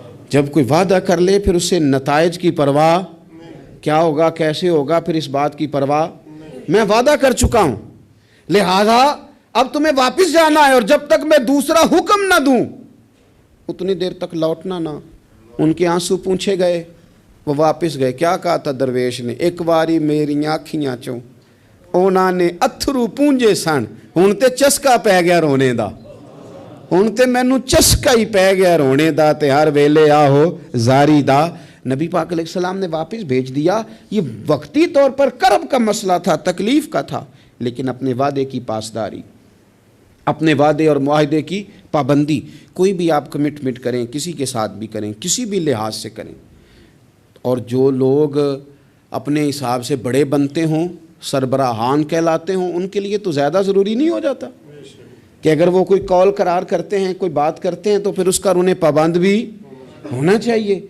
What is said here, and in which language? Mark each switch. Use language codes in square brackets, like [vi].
[ur] جب کوئی وعدہ کر لے پھر اس سے نتائج کی پرواہ, کیا ہوگا کیسے ہوگا, پھر اس بات کی پرواہ. میں وعدہ کر چکا ہوں, لہذا اب تمہیں واپس جانا ہے, اور جب تک میں دوسرا حکم نہ دوں اتنی دیر تک لوٹنا نہ. ان کے آنسو پونچھے گئے, وہ واپس گئے. کیا کہا تھا درویش نے؟ [pa] ایک واری میری آنکھیاں چوں اونا نے اتھرو پونجے سن, ہن تے چسکا پی گیا رونے دا, ہن تے مینوں چسکا ہی پی گیا رونے دا, تے ہر ویلے آہو زاری دا. [ur] نبی پاک علیہ السلام نے واپس بھیج دیا. یہ وقتی طور پر کرب کا مسئلہ تھا, تکلیف کا تھا, لیکن اپنے وعدے کی پاسداری, اپنے وعدے اور معاہدے کی پابندی. کوئی بھی آپ کمٹمنٹ کریں, کسی کے ساتھ بھی کریں, کسی بھی لحاظ سے کریں, اور جو لوگ اپنے حساب سے بڑے بنتے ہوں, سربراہان کہلاتے ہوں, ان کے لیے تو زیادہ ضروری نہیں ہو جاتا کہ اگر وہ کوئی کال قرار کرتے ہیں, کوئی بات کرتے ہیں, تو پھر اس کا انہیں پابند بھی ہونا چاہیے.